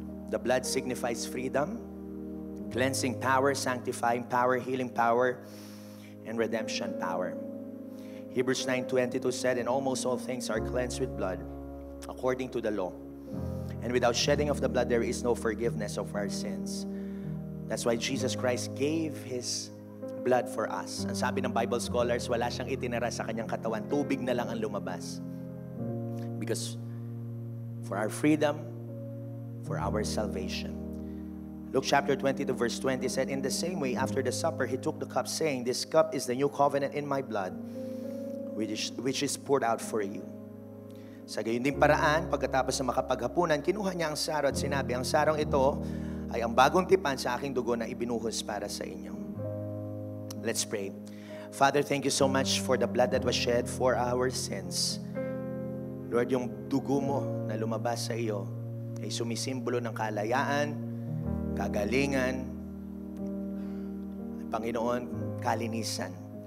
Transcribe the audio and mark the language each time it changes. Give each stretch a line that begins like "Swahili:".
English: The blood signifies freedom, cleansing power, sanctifying power, healing power, and redemption power. Hebrews 9:22 said, "And almost all things are cleansed with blood, according to the law. And without shedding of the blood, there is no forgiveness of our sins." That's why Jesus Christ gave His blood for us.
Filipino: Ang sabi ng Bible scholars, wala siyang itinara sa kanyang katawan. Tubig na lang ang lumabas.
English: Because for our freedom, for our salvation. Luke chapter 22 verse 20 said, "In the same way, after the supper, He took the cup, saying, 'This cup is the new covenant in my blood, which is poured out for you.'"
Filipino: Sa gayon din paraan, pagkatapos na makapaghapunan, kinuha niya ang saro at sinabi, "Ang sarong ito ay ang bagong tipan sa aking dugo na ibinuhos para sa inyo."
English: Let's pray. Father, thank you so much for the blood that was shed for our sins.
Filipino: Lord, yung dugo mo na lumabas sa iyo ay sumisimbolo ng kalayaan, kagalingan, Panginoon, kalinisan.